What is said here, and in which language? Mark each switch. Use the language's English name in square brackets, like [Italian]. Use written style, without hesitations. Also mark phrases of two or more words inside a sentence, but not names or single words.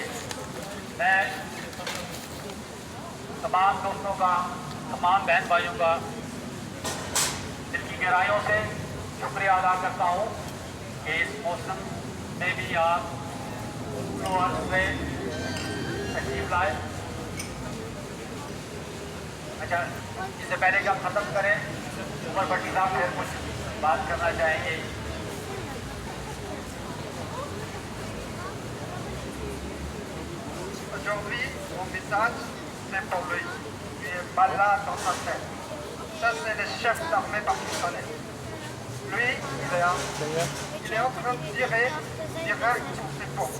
[Urdu] میں تمام دوستوں کا، تمام بہن بھائیوں کا دل کی گہرائیوں سے شکریہ ادا کرتا ہوں کہ اس موسم میں بھی آپ فلور پہ تشریف لائے. اچھا، اس سے پہلے کہ ہم ختم کریں، عمر بھٹی صاحب پھر کچھ بات کرنا چاہیں گے. [French] Aujourd'hui, mon message, c'est pour lui, qui est malade dans sa tête. Ça, c'est le chef d'armée pakistanais. Lui, il est en train de tirer direct sur ses portes.